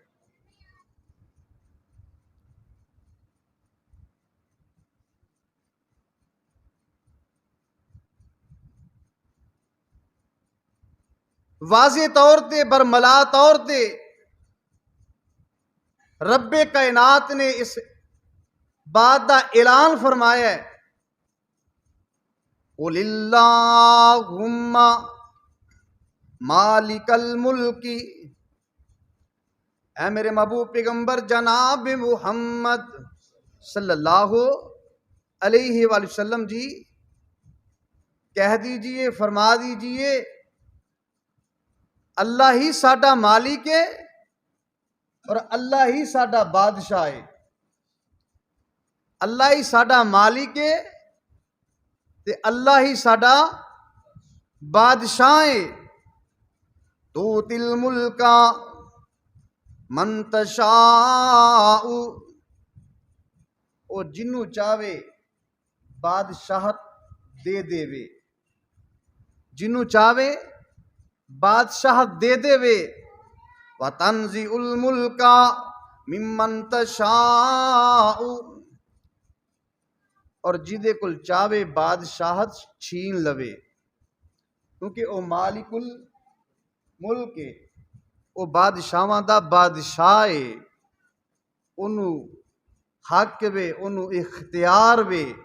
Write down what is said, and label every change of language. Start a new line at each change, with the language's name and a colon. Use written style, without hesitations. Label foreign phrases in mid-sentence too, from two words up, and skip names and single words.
Punjabi: واضح طور تے برملا طور تے رب کائنات نے اس بات کا اعلان فرمایا ہے,
Arabic: قل اللهم مالك الملك,
Punjabi: اے میرے محبوب پیغمبر جناب محمد
Arabic: صلى الله عليه وسلم
Punjabi: جی کہہ دیجیے، فرما دیجیے، اللہ ہی ساڈا مالک ہے اور اللہ ہی ساڈا بادشاہ ہے. اللہ ہی ساڈا مالک ہے تے اللہ ہی ساڈا بادشاہ ہے.
Arabic: تؤتي الملك من تشاء,
Punjabi: او جنہوں چاہوے بادشاہت دے دیوے، جنہوں چاہوے بادشاہ دے دیوے.
Arabic: وتنزع الملك ممن تشاء,
Punjabi: اور جدے کول چاہوے بادشاہت کھوہ لوے، کیونکہ او
Arabic: مالك الملك
Punjabi: ہے، او بادشاہاں دا بادشاہ ہے، اونہوں حق وے، اونہوں اختیار وے.